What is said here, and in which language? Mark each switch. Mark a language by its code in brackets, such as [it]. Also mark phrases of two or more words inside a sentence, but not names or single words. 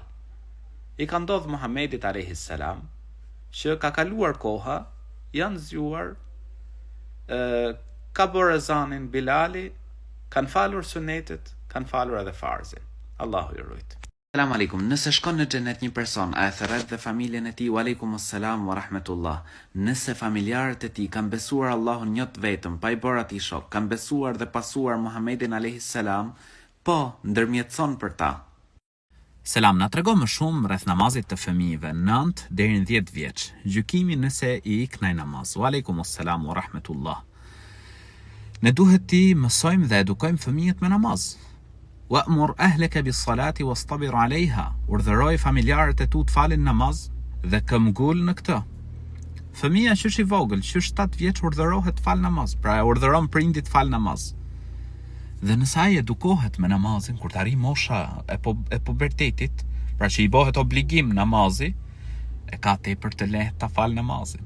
[sq] I ka ndodh Muhamedit [ar] عليه السلام [sq] që ka kaluar koha, janë zgjuar, ka bërë ezanin Bilali, kanë falur sunetit, kanë falur edhe farzin. Allahu i rujt. [ar] السلام عليكم. [sq] Nëse shkon në xhenet një person, a e thërret dhe familjen e tij? [ar] وعليكم السلام ورحمة الله. [sq] Nëse familjarët e tij kanë besuar Allahun një vetëm, pa i bërë atij shok, kanë besuar dhe pasuar Muhamedin [ar] عليه السلام, [sq] po ndërmjetëson për ta. Selam, na tregon më shumë rreth namazit të fëmijëve 9 deri në 10 vjeç. Gjykimi nëse i iknaj namaz. [ar] وعليكم السلام ورحمة الله. [sq] Ne duhet ti mësojmë dhe edukojmë fëmijët me namaz. [ar] وأمر أهلك بالصلاة واصطبر عليها. [sq] Urdhëroj familjarët e tu të falin namaz dhe këmbgul në këtë. Fëmia që është i vogël, që është 7 vjeç, urdhërohet të fal namaz. Pra e urdhëron prindi të fal namaz. Dhe nëse ai edukohet me namazin kur të arrijë mosha e pubertetit, pra që i bëhet obligim namazi, e ka tepër të lehtë ta fal namazin.